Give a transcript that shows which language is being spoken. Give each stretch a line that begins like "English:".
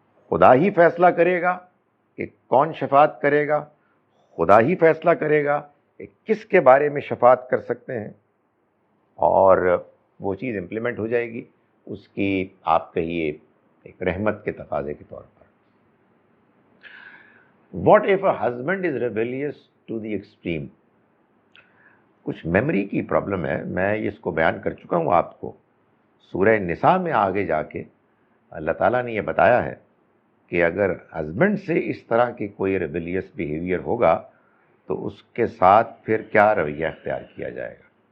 Urdu: خدا ہی فیصلہ کرے گا کہ کون شفاعت کرے گا، خدا ہی فیصلہ کرے گا کہ کس کے بارے میں شفاعت کر سکتے ہیں، اور وہ چیز امپلیمنٹ ہو جائے گی اس کی آپ کہیے ایک رحمت کے تقاضے کے طور پر.
English: What if a husband is rebellious to the extreme.
Urdu: کچھ میموری کی پرابلم ہے، میں اس کو بیان کر چکا ہوں آپ کو. سورہ نساء میں آگے جا کے اللہ تعالیٰ نے یہ بتایا ہے کہ اگر ہسبینڈ سے اس طرح کی کوئی
English: rebellious behaviour
Urdu: ہوگا تو اس کے ساتھ پھر کیا رویہ اختیار کیا جائے گا.